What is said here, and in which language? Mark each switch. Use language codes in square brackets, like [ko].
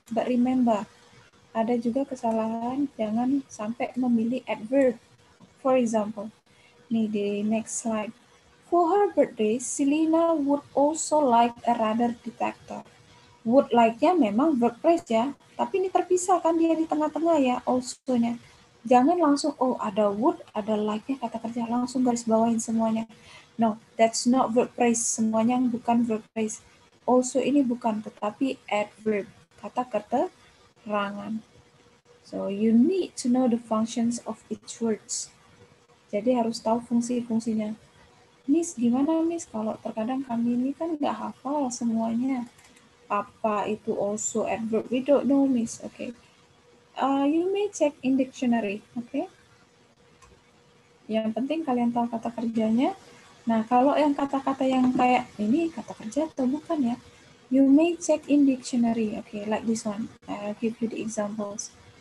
[en] But remember, [id] ada juga kesalahan, jangan sampai memilih adverb. [en] For example, [id] nih di [en] next slide. For her birthday, Selena would also like a radar detector. [id] Would like-nya memang verb phrase ya, tapi ini terpisah kan dia di tengah-tengah ya, also-nya. Jangan langsung, oh ada would, ada like-nya kata kerja, langsung garis bawahin semuanya. [en] No, that's not verb phrase, [id] semuanya bukan [en] verb phrase. [id] Also ini bukan, tetapi adverb, kata keterangan. [en] So you need to know the functions of each words. [id] Jadi harus tahu fungsi-fungsinya. Miss, gimana Miss? Kalau terkadang kami ini kan nggak hafal semuanya. Apa itu [en] also adverb? We don't know, Miss. Okay. You may check in dictionary. Okay. [id] Yang penting kalian tahu kata kerjanya. Nah, kalau yang kata-kata yang kayak ini kata kerja atau bukan ya? [en] You may check in dictionary. Okay, like this one. I'll give you the examples.